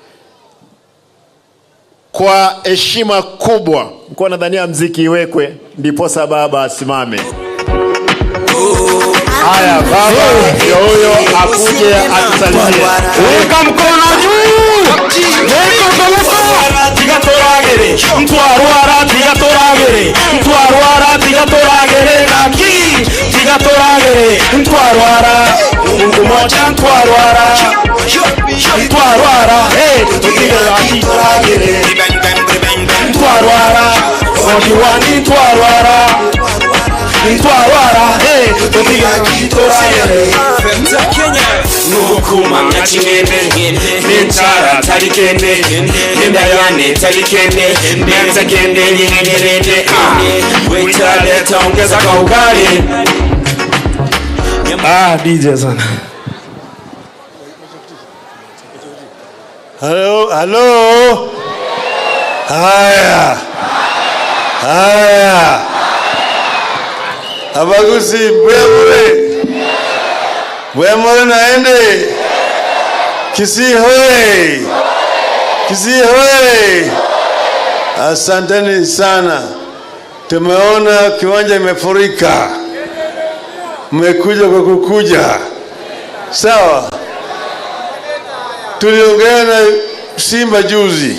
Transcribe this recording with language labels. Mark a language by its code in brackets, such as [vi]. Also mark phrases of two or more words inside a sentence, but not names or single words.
[sw] Kwa heshima kubwa, mko nadhania mziki iwekwe ndiposa baba asimame. Haya, baba ndio huyo akuje atusalimie. Weka mkono juu. Weka mkono. [guz] Tigatoragere. Mtwarwara tigatoragere. Mtwarwara tigatoragere. Naki tigatoragere. Mtwarwara. [sw] Mungu moja [guz] mtwarwara. Mtwarwara. Tigatoragere. Mtwarwara. Odiwani mtwarwara. Mtwarwara. Tigatoragere. Nukuma mnachimende Nintara talikende Nindayane talikende Nyanza kende nyingerende Witale [sw] taongeza kwa ukali. [en] DJ sana. Hello, hello. [sw] Haya. Haya. [guz] Abagusi bwemure. Bwemure naende. Kisii hoye. [sw] Kisii hoye. Asanteni sana. Tumeona kiwanja imefurika. Mmekuja kwa kukuja. Sawa. Tuliongea na Simba juzi.